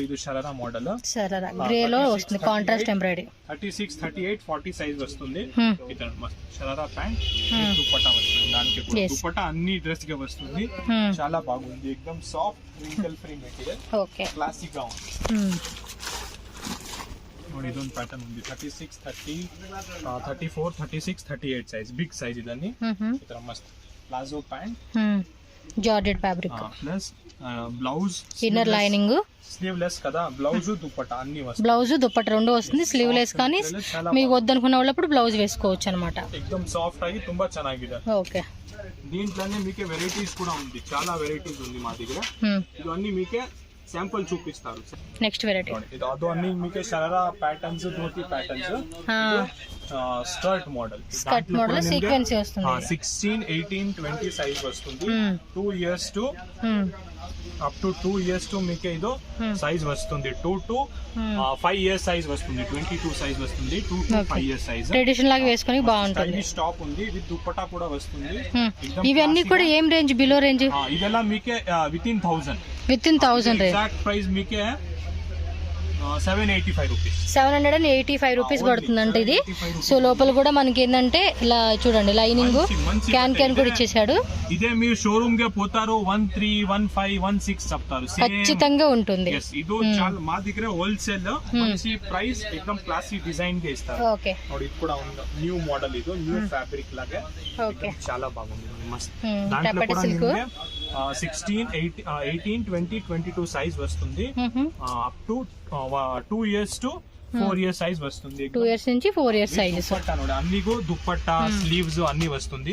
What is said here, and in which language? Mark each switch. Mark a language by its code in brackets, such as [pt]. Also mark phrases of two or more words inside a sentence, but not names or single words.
[te] ఇది షరారా మోడల్, షరారా గ్రే లో వస్తుంది, [en] contrast embroidery. [te] 36, 38, 40 సైజ్ వస్తుంది. ఇతర మస్త్ షరారా ప్యాంట్, దుపట్టా వస్తుంది. దానికి కూడా దుపట్టా అన్ని డ్రెస్ గా వస్తుంది. చాలా బాగుంది. एकदम సాఫ్ట్, [en] wrinkle free material. [te] ఓకే, క్లాసిక్ గా ఉంది. [kn] ನೋಡಿ ಇದೊಂದು ಪ್ಯಾಟರ್ನ್ ఉంది. [en] 36, 30, 34, 36, 38 సైజ్. big size ఇదన్నీ. ఇతర మస్త్ palazzo pant, georgette fabric, plus blouse, inner lining, [te] స్లీవ్లెస్ కదా. బ్లౌజ్ దుపట్టా అన్ని వస్తుంది. బ్లౌజ్ దుపట్టా రెండు వస్తుంది. స్లీవ్లెస్ కానీ మీకు వద్దనుకున్న వాళ్ళప్పుడు బ్లౌజ్ వేసుకోవచ్చు అనమాట. [kn] एकदम సాఫ్ట్ ఆಗಿ ತುಂಬಾ ಚೆನ್ನಾಗಿದೆ. [te] ఓకే, దీంట్లోనే మీకే వెరైటీస్ కూడా ఉంది. చాలా వెరైటీస్ ఉంది మా దగ్గర. ఇవన్నీ మీకే శాంపుల్ చూపిస్తారు. [en] next variety [te] ಅದು అన్ని మీకే షరారా ప్యాటర్న్స్, ధోతి ప్యాటర్న్స్, [en] skirt model. skirt model sequence వస్తుంది. [te] 16, 18, 20 సైజ్ వస్తుంది. [en] 2 years to up to 2 years to [te] మీకే ఇది సైజ్ వస్తుంది. [en] 2 to 5 years సైజ్ వస్తుంది. 22 సైజ్ వస్తుంది. 2 to 5 years సైజ్. [te] ట్రెడిషనల్ లాగా వేసుకొని బాగుంటుంది. స్టాప్ ఉంది. ఇది దుపట్టా కూడా వస్తుంది. ఇవన్నీ కూడా ఏం రేంజ్? బిలో రేంజ్? ಇದೆಲ್ಲ మీకే within 1000. [en] within 1000 range. exact price [te] మీకే [en] 785 రూపీస్. [te] 785 రూపీస్ పడుతుందంట ఇది. సో లోపల కూడా మనకి ఏంటంటే ఇలా చూడండి లైనింగ్ క్యాన్ కూడా ఇచ్చేసాడు. ఇదే మీరు షోరూమ్ ಗೆ పోతారు 13, 15, 16 చెప్తారు. ఖచ్చితంగా ఉంటుంది. ಇದು మా దగ్గర హోల్సేల్ మంచి ప్రైస్ ఎక్దమ్ [en] classy design [te] ಗೆ ఇస్తారు. ఓకే [kn] ನೋಡಿ ಇದು ಕೂಡ ಒಂದು [en] new model, [te] ಇದು [en] new fabric [te] లాగా చాలా బాగుంది, మస్త్. దాంట్లో కూడా నిಮಗೆ 16, 18, 20, 22 సైజ్ వస్తుంది. [en] up to 2 years to 4 years సైజ్ వస్తుంది. 2 years నుంచి 4 years సైజెస్ [te] అన్ని దుప్పట్టా స్లీవ్స్ అన్ని వస్తుంది.